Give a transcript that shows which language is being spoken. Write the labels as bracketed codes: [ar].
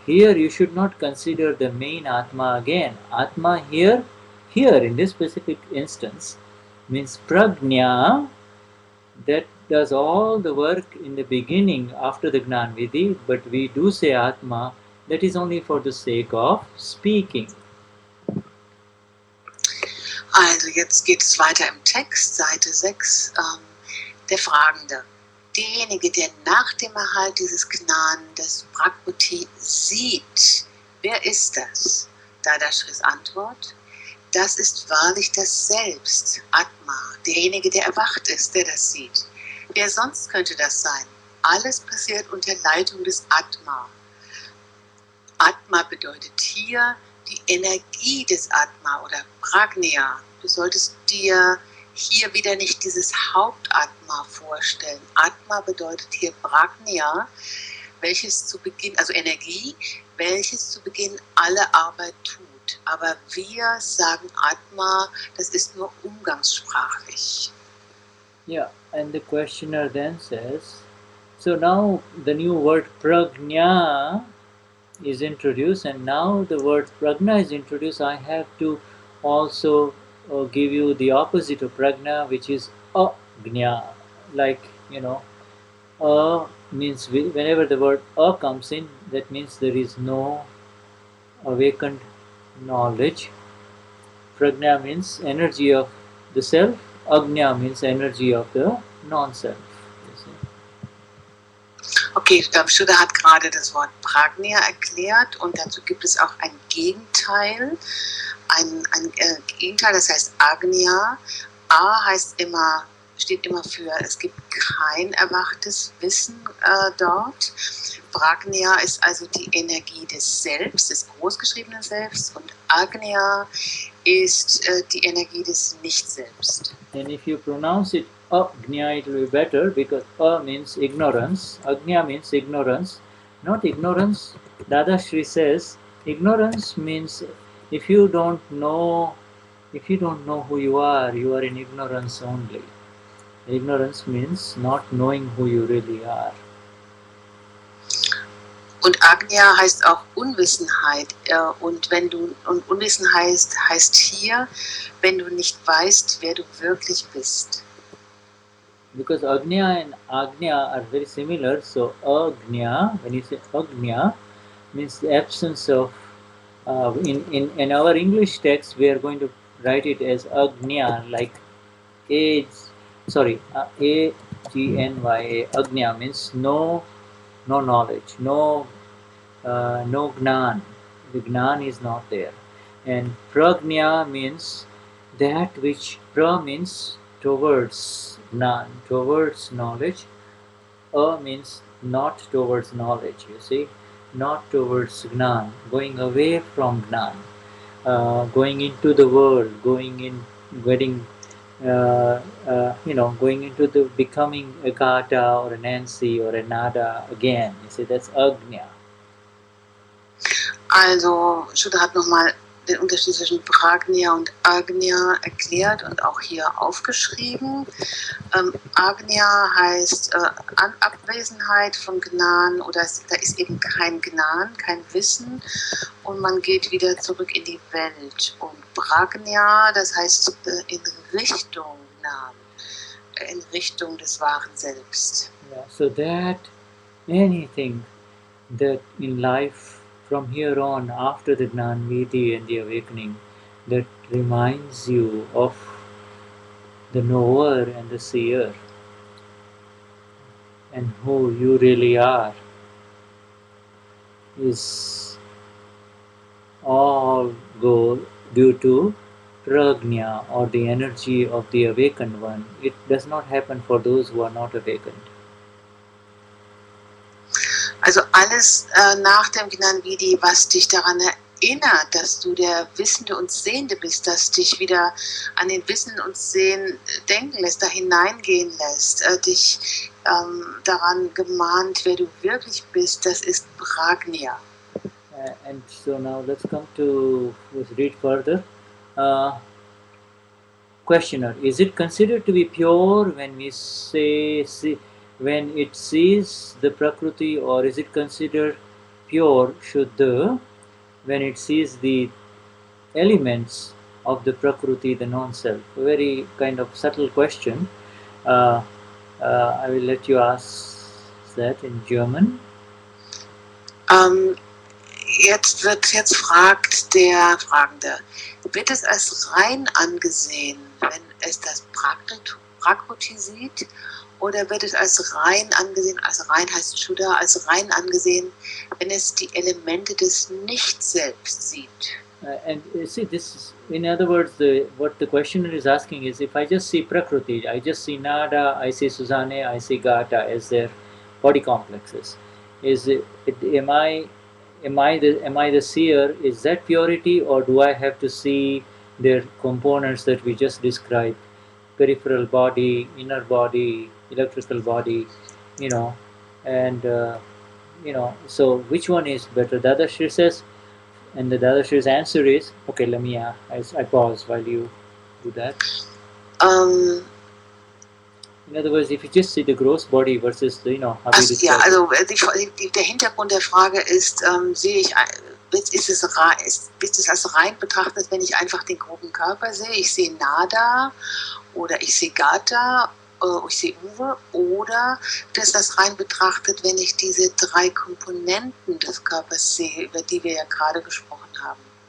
[en] Here you should not consider the main Atma again. Atma here in this specific instance, means Prajna, that does all the work in the beginning after the Gnan Vidhi, but we do say Atma, that is only for the sake of speaking. [de] Also jetzt geht es weiter im Text, Seite 6, der Fragende. Derjenige, der nach dem Erhalt dieses Gnan, das Prakriti sieht, wer ist das? Dadashris Antwort, das ist wahrlich das Selbst, Atma, derjenige, der erwacht ist, der das sieht. Wer sonst könnte das sein? Alles passiert unter Leitung des Atma. Atma bedeutet hier die Energie des Atma oder Prajna. Du solltest dir hier wieder nicht dieses Hauptatma vorstellen. Atma bedeutet hier Prajna, welches zu Beginn, also Energie, welches zu Beginn alle Arbeit tut. Aber wir sagen Atma, das ist nur umgangssprachlich. [en] Yeah, and the questioner then says, so now the new word Prajna is introduced, and now the word Prajna is introduced. I have to also give you the opposite of Prajna, which is Agnya. Like, means whenever the word comes in, that means there is no awakened knowledge. Prajna means energy of the self. Agnya means energy of the non-self. [de] Okay, Vishuddha hat gerade das Wort Prajna erklärt und dazu gibt es auch ein Gegenteil. Ein Gegenteil, das heißt Agnya. A steht immer für, es gibt kein erwachtes Wissen dort. Prajna ist also die Energie des Selbst, des großgeschriebenen Selbst, und Agnya ist die Energie des Nicht-Selbst. [en] And if you pronounce it Agnya, it will be better because means ignorance, Agnya means ignorance, not ignorance. Dadashri says ignorance means if you don't know, if you don't know who you are in ignorance only. Ignorance means not knowing who you really are. [de] Und Agnya heißt auch Unwissenheit. Und Unwissen heißt hier, wenn du nicht weißt, wer du wirklich bist. [en] Because Agnya and Agnya are very similar, so Agnya, when you say Agnya, means the absence of. In our English text, we are going to write it as Agnya, like A G N Y A. Agnya means no knowledge, no Gnan. The Gnan is not there. And Pragnya means that which, pra means towards Gnan, towards knowledge. Means not towards knowledge, you see, not towards Gnan, going away from Gnan, going into the world, going into the becoming a Gata or a Nancy or a Nada again. You see, that's Agnya. [de] Also, Shuddha hat nochmal den Unterschied zwischen Prajna und Agnya erklärt und auch hier aufgeschrieben. Agnya heißt Abwesenheit von Gnan, oder da ist eben kein Gnan, kein Wissen, und man geht wieder zurück in die Welt. Und Prajna, das heißt in Richtung Gnan, in Richtung des wahren Selbst. [en] Yeah, so that anything that in life from here on, after the Gnani Vidhi and the awakening, that reminds you of the knower and the seer and who you really are, is all go due to prajna, or the energy of the awakened one. It does not happen for those who are not awakened. [de] Also alles nach dem Gnani Vidhi, was dich daran erinnert, dass du der Wissende und Sehende bist, dass dich wieder an den Wissen und Sehen denken lässt, da hineingehen lässt, dich daran gemahnt, wer du wirklich bist, das ist Prajna. [en] And so now let's come to, let's read further. Questioner, is it considered to be pure when we say when it sees the Prakriti, or is it considered pure Shuddha when it sees the elements of the Prakriti, the non-self? A very kind of subtle question. I will let you ask that in German. [de] Jetzt fragt der Fragende, wird es als rein angesehen, wenn es das Prakriti sieht, oder wird es als rein angesehen, also rein heißt Shuddha, als rein angesehen, wenn es die Elemente des Nicht-Selbst sieht? [en] And see, this is, in other words, what the questioner is asking is, if I just see Prakriti, I just see Nada, I see Suzanne, I see Gata as their body complexes. Am I the seer? Is that purity, or do I have to see their components that we just described? Peripheral body, inner body, electrical body, and so which one is better? Dadashri says, and the Dadashri's answer is, okay, let me, I pause while you do that. In other words, if you just see the gross body versus the, [de] der Hintergrund der Frage ist, ist es als rein betrachtet, wenn ich einfach den groben Körper sehe? Ich sehe Nada oder ich sehe Gata, ich sehe Uwe, oder ist das rein betrachtet, wenn ich diese drei Komponenten des Körpers sehe, über die wir ja gerade gesprochen haben?